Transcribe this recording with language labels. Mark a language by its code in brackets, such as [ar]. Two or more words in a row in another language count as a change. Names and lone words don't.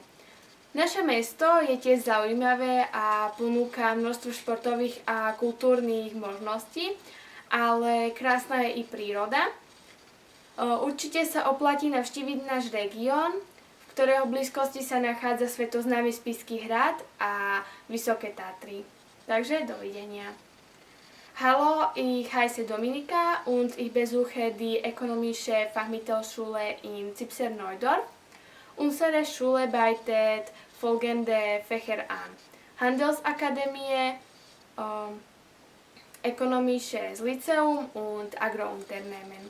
[sk] Naše mesto je tiež zaujímavé a ponúka množstvo športových a kultúrnych možností, ale krásna je i príroda. Určite sa oplatí navštíviť náš región, v ktorého blízkosti sa nachádza svetoznámy Spišský hrad a Vysoké Tatry. Takže dovidenia. [de] Hallo, ich heiße Dominika und ich besuche die ökonomische Fachmittelschule in Zipser-Neudorf. Unsere Schule bietet folgende Fächer an: Handelsakademie, ökonomisches Lyzeum und Agrounternehmen.